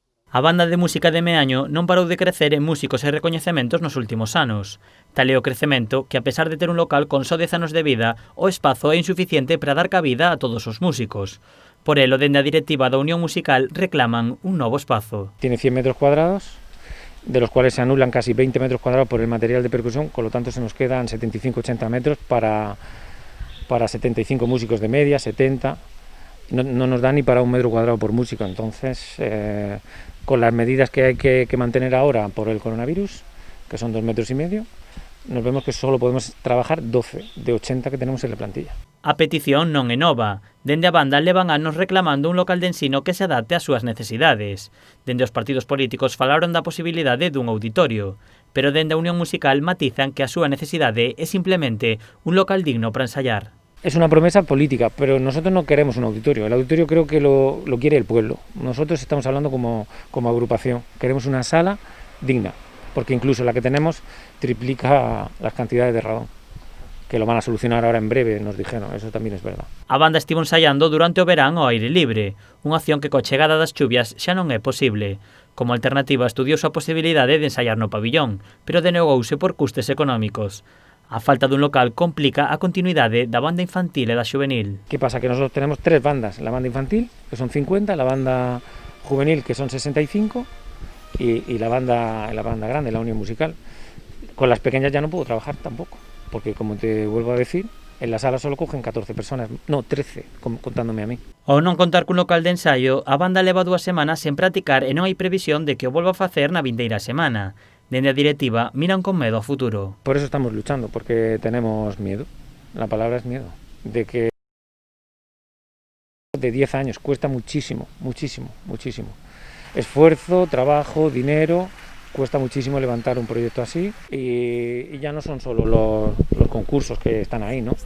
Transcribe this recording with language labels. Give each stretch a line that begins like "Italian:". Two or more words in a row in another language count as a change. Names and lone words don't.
Galician: A banda de música de Meaño non parou de crecer en músicos e recoñecementos nos últimos anos. Tal é o crecemento que, a pesar de ter un local con só 10 anos de vida, o espazo é insuficiente para dar cabida a todos os músicos. Por elo, dende a directiva da Unión Musical reclaman un novo espazo.
Spanish: Tiene 100 metros cuadrados, de los cuales se anulan casi 20 metros cuadrados por el material de percusión, con lo tanto se nos quedan 75-80 metros para 75 músicos de media, 70. No nos da ni para un metro cuadrado por músico, entonces con las medidas que hay que mantener ahora por el coronavirus, que son 2,5 metros, nos vemos que solo podemos trabajar 12 de 80 que tenemos en la plantilla.
Galician: A petición non é nova. Dende a banda levan anos reclamando un local de ensino que se adapte ás súas necesidades. Dende os partidos políticos falaron da posibilidade dun auditorio, pero dende a Unión Musical matizan que a súa necesidade é simplemente un local digno para ensayar.
Spanish: Es una promesa política, pero nosotros no queremos un auditorio. El auditorio creo que lo quiere el pueblo. Nosotros estamos hablando como agrupación. Queremos una sala digna, porque incluso la que tenemos triplica las cantidades de radón, que lo van a solucionar ahora en breve, nos dijeron. Eso también es verdad.
Galician: A banda estivo ensaiando durante o verán ao aire libre, unha acción que coa chegada das chuvias xa non é posible. Como alternativa estudiouse a posibilidade de ensaiar no pabillón, pero denegouse por custes económicos. A falta dun local complica a continuidade da banda infantil e da juvenil.
Spanish: ¿Qué pasa? Que nosotros tenemos 3 bandas, la banda infantil, que son 50, la banda juvenil, que son 65, y la banda grande, la Unión Musical. Con las pequeñas ya no puedo trabajar tampoco, porque como te vuelvo a decir, en la sala solo cogen 14 personas, no, 13, contándome a mí.
Galician: Ao non contar cun local de ensaio, a banda leva 2 semanas sen practicar e non hai previsión de que o volva a facer na vindeira semana. Dende a directiva miran con medo ao futuro.
Spanish: Por eso estamos luchando, porque tenemos miedo. La palabra es miedo. De que de 10 años cuesta muchísimo, muchísimo, muchísimo. Esfuerzo, trabajo, dinero, cuesta muchísimo levantar un proyecto así y ya no son solo los concursos que están ahí, ¿no?